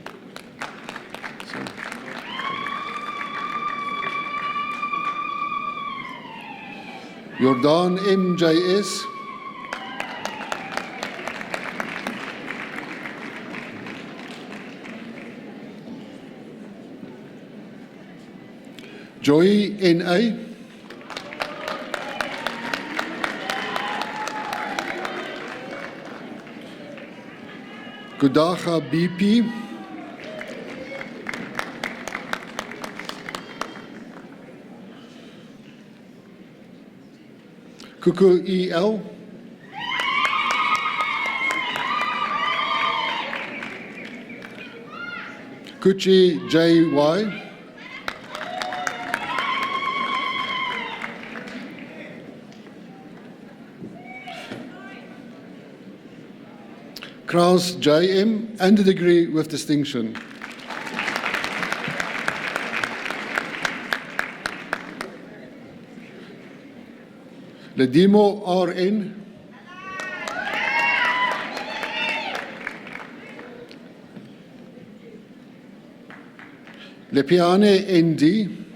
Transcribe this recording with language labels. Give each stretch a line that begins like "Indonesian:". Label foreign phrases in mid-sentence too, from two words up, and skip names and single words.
English: Jordaan MJS. Joy NA. Kudaga BP. Kuku EL. Kuchi JY. Kraus JM and a degree with distinction. Ledimo RN. Lepiane ND.